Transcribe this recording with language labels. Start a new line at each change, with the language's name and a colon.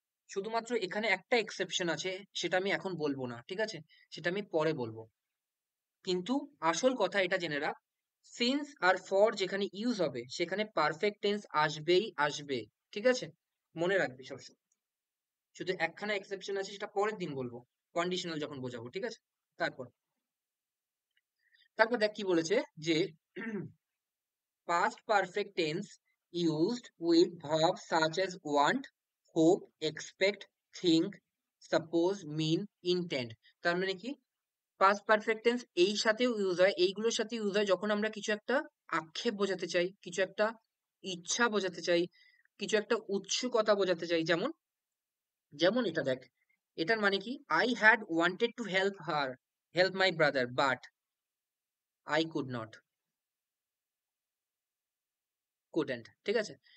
Bangla: শুধুমাত্র এখানে একটা এক্সেপশন আছে, সেটা আমি এখন বলবো না, ঠিক আছে? সেটা আমি পরে বলবো। কিন্তু আসল কথা এটা জেনে রাখ, সিন্স আর ফর যেখানে ইউজ হবে সেখানে পারফেক্ট টেন্স আসবেই আসবে, ঠিক আছে? মনে রাখবি সবসময়। শুধু একখানা এক্সেপশন আছে, সেটা পরের দিন বলবো, কন্ডিশনাল যখন বোঝাবো, ঠিক আছে? তারপর তারপর দেখ কি বলেছে, যে
English: past perfect tense used with verbs such as want, hope, expect, think, suppose, mean, intend।
Bangla: তার মানে কি, পাস্ট পারফেক্ট টেন্স এই সাথেও ইউজ হয়, এইগুলোর সাথে ইউজ হয় যখন আমরা কিছু একটা আক্ষেপ বোঝাতে চাই, কিছু একটা ইচ্ছা বোঝাতে চাই, কিছু একটা উৎসুকতা বোঝাতে চাই। যেমন যেমন এটা দেখ, এটার মানে কি,
English: I had wanted to help my brother but I could not, couldn't,
Bangla: ঠিক আছে?